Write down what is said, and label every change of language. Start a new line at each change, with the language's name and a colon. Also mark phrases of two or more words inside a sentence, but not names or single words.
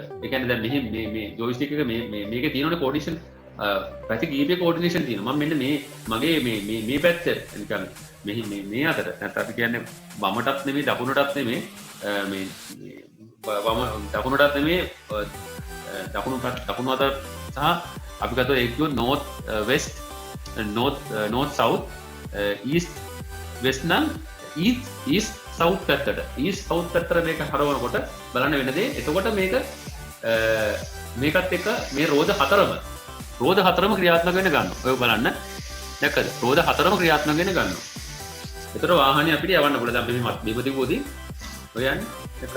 Sinhala: ඒ කියන්නේ දැන් මේ joystick එක මේකේ තියෙනනේ coordination පැති කීපේ coordination තියෙනවා. මම මෙන්න මේ මගේ මේ පැත්ත නිකන් මේ අතට නැත්නම් අපි කියන්නේ වමටත් නෙමෙයි දකුණටත් නෙමෙයි මේ දකුණටත් නෙමෙයි දකුණු අත සහ අපි ගත්තොත් ඒක කිව්වොත්
English: north west north south east west
Sinhala: නම්
English: east south
Sinhala: පැත්තට මේක හරවනකොට බලන්න වෙන දේ. එතකොට මේකත් එක්ක මේ රෝද හතරම ක්‍රියාත්මක වෙන්න ගන්නවා. ඔය බලන්න දැක්කද? රෝද හතරම ක්‍රියාත්මක වෙන්න ගන්නවා. ඒතර වාහනේ අපිට යවන්න පුළුවන්. දැන් අපි මේ තිබුවදී ඔය යන්නේ දැක්කද?